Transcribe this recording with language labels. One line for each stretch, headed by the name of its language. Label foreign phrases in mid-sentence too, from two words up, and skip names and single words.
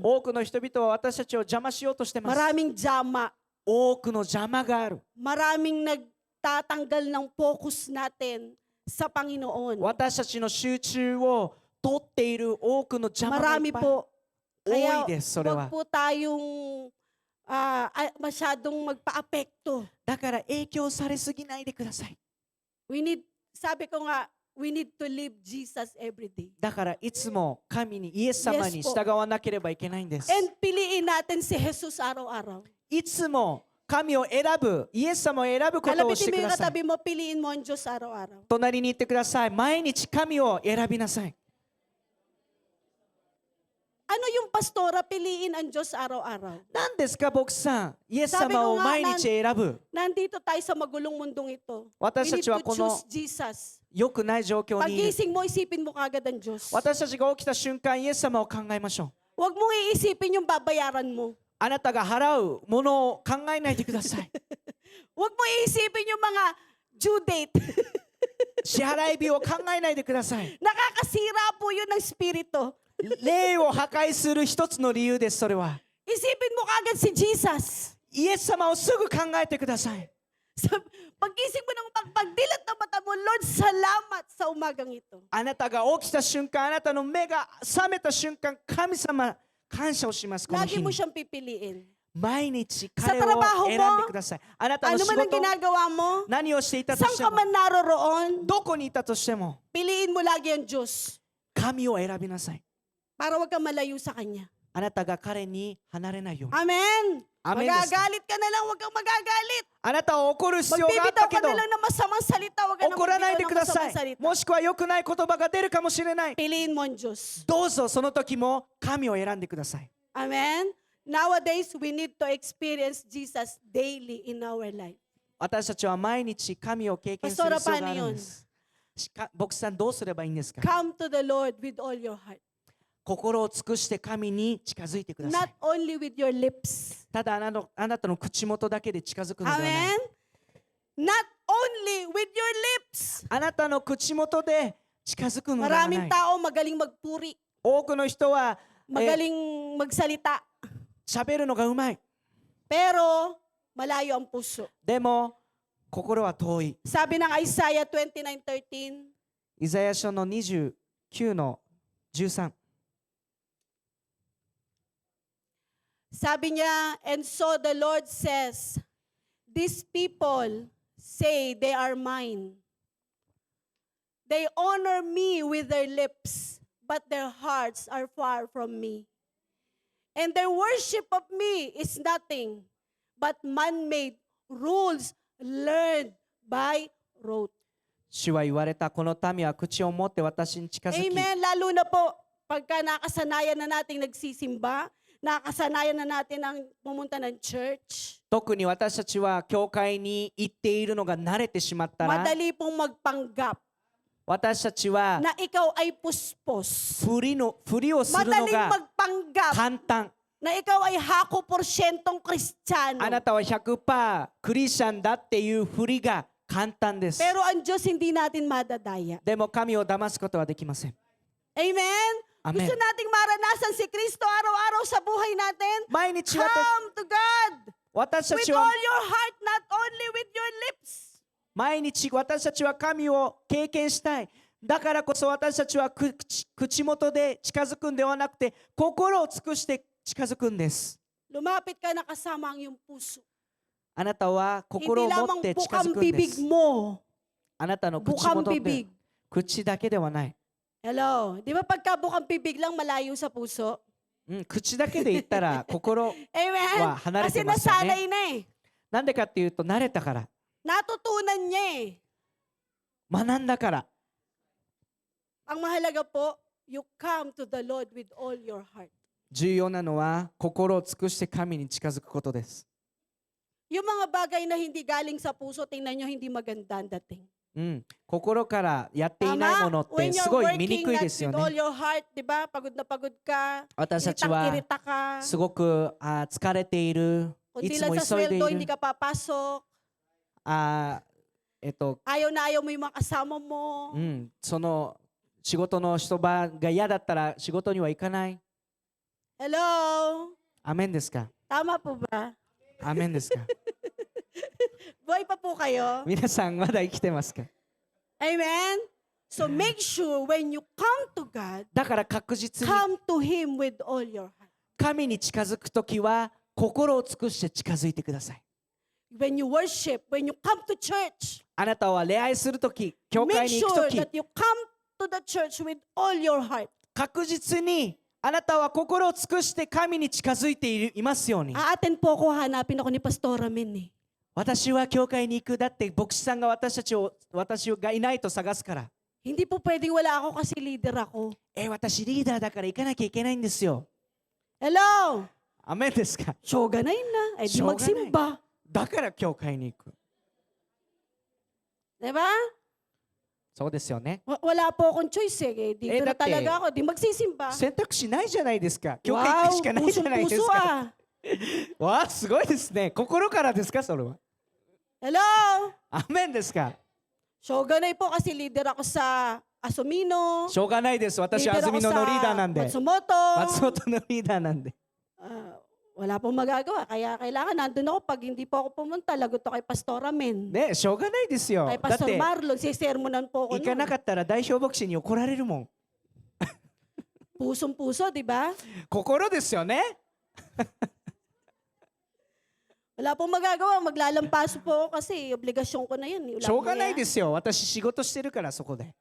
Japanese: 多くの人々は私たちを邪魔しようとしてます。
Filipino: Maraming jama.
Japanese: 多くの邪魔がある。
Filipino: Maraming nagtatanggal ng focus natin sa Panginoon.
Japanese: 私たちの集中を取っている多くの邪魔がい
Filipino: Marami
Japanese: っぱい
Filipino: po.
Japanese: 多
Filipino: Kaya
Japanese: いです、それ
Filipino: wag
Japanese: は。
Filipino: po tayong masyadong magpa-apekto.
Japanese: だから影響されすぎないでください。
Filipino: Sabi ko nga,
English: we need to live Jesus every day.
Japanese: だからいつも神に、イエス様に
English: Yes
Japanese: 従わなければいけないんです。
Filipino: And piliin natin si Jesus araw-araw.
Japanese: いつも神を選ぶ、イエス様を選ぶことをし
Filipino: Alabitin
Japanese: て
Filipino: mo
Japanese: く
Filipino: yung
Japanese: ださい。
Filipino: katabi mo, piliin mo ang Diyos araw-araw.
Japanese: 隣に行ってください。毎日神を選びなさい。
Filipino: Ano yung pastora, piliin ang Diyos araw-araw?
Japanese: 何ですか、牧さん。イエス様を毎日選ぶ。
Filipino: Nandito tayo sa magulong mundong ito.
English: We
Japanese: 私た
English: need
Japanese: ちは
English: to
Japanese: この
English: choose Jesus.
Japanese: 良くない状況にいる。
Filipino: Pagising mo, isipin mo kagad ang Diyos.
Japanese: 私たちが起きた瞬間、イエス様を考えましょう。
Filipino: Huwag mong iisipin yung babayaran mo.
Japanese: あなたが払うものを考えないでください。
Filipino: Huwag mo iisipin yung mga due date.
Japanese: 支払い日を考えないでください。
Filipino: Nakakasira po yun ng spirito.
Japanese: 霊を破壊する一つの理由です、それは。
Filipino: Isipin mo kagad si Jesus.
Japanese: イエス様をすぐ考えてください。
Filipino: Pagising mo ng pagdilat ng mata mo, Lord, salamat sa umagang ito.
Japanese: あなたが起きた瞬間、あなたの目が覚めた瞬間、神様、感謝をします、この
Filipino: Lagi
Japanese: 日
Filipino: mo
Japanese: に。
Filipino: siyang pipiliin.
Japanese: 毎日彼を
Filipino: Sa trabaho
Japanese: 選んでください。あなたの
Filipino: Ano
Japanese: 仕
Filipino: man ang
Japanese: 事、
Filipino: ginagawa mo,
Japanese: 何をしていたと
Filipino: saan
Japanese: して
Filipino: ka
Japanese: も、
Filipino: man naroroon,
Japanese: どこにいたとしても、
Filipino: piliin mo lagi ang Diyos
Japanese: 神を選びなさい。
Filipino: para wag kang malayo sa Kanya.
Japanese: あなたが彼に離れないように。
Filipino: Amen.
Japanese: Amenですか?
Filipino: Magagalit ka na lang, huwag kang magagalit.
Japanese: あなたは怒る必要があっ
Filipino: Magbibitaw
Japanese: たけ
Filipino: ka
Japanese: ど
Filipino: na lang ng masamang salita, huwag ka na
Japanese: 怒らないで
Filipino: magbibitaw
Japanese: く
Filipino: ng
Japanese: ださ
Filipino: masamang
Japanese: い。
Filipino: salita.
Japanese: もしくは良くない言葉が出るかもしれない。
Filipino: Piliin mo ang Diyos.
Japanese: どうぞその時も神を選んでください。
Filipino: Amen.
English: Nowadays, we need to experience Jesus daily in our life.
Japanese: 私たちは毎日神を経験する必要があるんです。牧師さんどうすればいいんですか？
English: Come to the Lord with all your heart.
Japanese: 心を尽くして神に近づいてくださ
English: Not
Japanese: い。
English: only with your lips.
Japanese: ただあなたの口元だけで近づくのではない。
English: Amen. Not only with your lips.
Japanese: あなたの口元で近づくのではな
Filipino: Maraming
Japanese: い。
Filipino: tao magaling magpuri,
Japanese: 多くの人は
Filipino: magaling magsalita,
Japanese: 喋るのがうまい。
Filipino: pero malayo ang puso.
Japanese: でも心は遠い。
Filipino: Sabi ng Isaiah 29:13,
Japanese: イザヤ書の29の13。
Filipino: sabi niya,
English: and so the Lord says, these people say they are mine. They honor me with their lips, but their hearts are far from me. And their worship of me is nothing but man-made rules learned by rote.
Japanese: 主は言われた。この民は口を持って私に近づき、
Filipino: Amen. Lalo na po, pagka nakasanayan na nating nagsisimba, nakasanayan na natin ang pumunta ng church,
Japanese: 特に私たちは教会に行っているのが慣れてしまったら、
Filipino: madali pong magpanggap
Japanese: 私たちは
Filipino: na ikaw ay puspos.
Japanese: 振りをするの
Filipino: Madaling
Japanese: が
Filipino: magpanggap
Japanese: 簡単。
Filipino: na ikaw ay hako porsyentong Kristiyano.
Japanese: あなたは 100% クリスチャンだっていう振りが簡単です。
Filipino: Pero ang Diyos hindi natin madadaya.
Japanese: でも神を騙すことはできません。
Filipino: Amen? Amen. Gusto nating maranasan si Kristo araw-araw sa buhay natin.
Japanese: 毎日
English: Come to God
Japanese: 私た
English: with
Japanese: ち
English: all
Japanese: は
English: your heart, not only with your lips.
Japanese: 毎日私たちは神を経験したい。だからこそ私たちは口元で近づくんではなくて心を尽くして近づくんです。
Filipino: Lumapit ka na kasama ang iyong puso.
Japanese: あなたは心
Filipino: Hindi
Japanese: を持っ
Filipino: lamang
Japanese: て近づ
Filipino: bukang
Japanese: くんで
Filipino: bibig
Japanese: す。
Filipino: mo.
Japanese: あなたの口
Filipino: Bukang
Japanese: 元で
Filipino: bibig.
Japanese: 口だけではない。
Filipino: Hello. Di ba pagka bukang bibig lang malayo sa puso?
Japanese: 口だけで言ったら心
Filipino: Amen?
Japanese: は離れ
Filipino: Kasi
Japanese: てますよ
Filipino: nasanay
Japanese: ね。
Filipino: na eh.
Japanese: なんでかっていうと慣れたから、
Filipino: Natutunan niya eh.
Japanese: 学んだから。
Filipino: Ang mahalaga po,
English: you come to the Lord with all your heart.
Japanese: 重要なのは心を尽くして神に近づくことです。
Filipino: Yung mga bagay na hindi galing sa puso, tingnan nyo hindi maganda ang dating.
Japanese: 心からやっていないものっ
English: When
Japanese: てす
English: you're
Japanese: ごい見に
English: working
Japanese: くい
English: not
Japanese: ですよ
English: with all
Japanese: ね。
English: your heart,
Filipino: di ba? Pagod na pagod ka,
Japanese: 私たちは
Filipino: irita ka,
Japanese: すごく疲れている、い
Filipino: kundi
Japanese: つ
Filipino: lang
Japanese: も
Filipino: sa
Japanese: 急いで
Filipino: sweldo,
Japanese: い
Filipino: hindi
Japanese: る、
Filipino: ka papasok, ayaw na ayaw mo yung mga kasama mo.
Japanese: その仕事の人場が嫌だったら仕事には行かない。
Filipino: Hello?
Japanese: アメンですか？
Filipino: Tama po ba?
Japanese: アメンですか？
Filipino: Buhay pa po kayo?
Japanese: 皆さんまだ生きてますか？
Filipino: Amen?
English: So make sure when you come to God,
Japanese: だから確実に
English: come to Him with all your heart.
Japanese: 神に近づくときは心を尽くして近づいてください。
English: When you worship, when you come to church,
Japanese: あなたは礼拝するとき、教
English: make
Japanese: 会に行くと
English: sure
Japanese: き、
English: that you come to the church with all your heart.
Japanese: 確実にあなたは心を尽くして神に近づいていますように。
Filipino: Aaten po ako, hanapin ako ni Pastora Min eh.
Japanese: 私は教会に行く。だって牧師さんが私がいないと探すから。
Filipino: Hindi po pwedeng wala ako kasi leader ako.
Japanese: 私リーダーだから行かなきゃいけないんですよ。
Filipino: Hello?
Japanese: アメンですか？
Filipino: Shoga na yun na. Eh di
Japanese: しょうがない。
Filipino: magsimba.
Japanese: だから教会に行く。
Filipino: Diba?
Japanese: そうですよね。
Filipino: Wala po akong choice eh. Dito na dati- talaga ako. Di magsisimba.
Japanese: 選択肢ないじゃないですか。教会行く
Filipino: Wow,
Japanese: しかないじゃないです
Filipino: puso
Japanese: か。
Filipino: ah.
Japanese: わあ、すごいですね。心からですか、それは。
Filipino: Hello?
Japanese: アメンですか？
Filipino: Shoga na po kasi leader ako sa Asumino.
Japanese: しょうがないです。私は
Filipino: Leader
Japanese: 安
Filipino: ako
Japanese: 曇野のリーダー
Filipino: sa
Japanese: なんで。
Filipino: Matsumoto.
Japanese: 松本のリーダーなんで。
Filipino: Wala pong magagawa. Kaya kailangan nandun ako. Pag hindi po ako pumunta, lagot ako kay Pastora Min.
Japanese: ね、しょうがないですよ。
Filipino: Kay
Japanese: だっ
Filipino: Pastor
Japanese: て、
Filipino: Marlon, sisermonan po ako
Japanese: 行かな
Filipino: nun.
Japanese: かったら代表牧師に怒られるもん。
Filipino: Pusong-puso, di ba?
Japanese: 心ですよね。
Filipino: Wala pong magagawa. Maglalampaso po ako kasi obligasyon ko na yun. Wala
Japanese: しょうが
Filipino: pong
Japanese: ないで
Filipino: mangyayari.
Japanese: すよ。私仕事してるからそこで。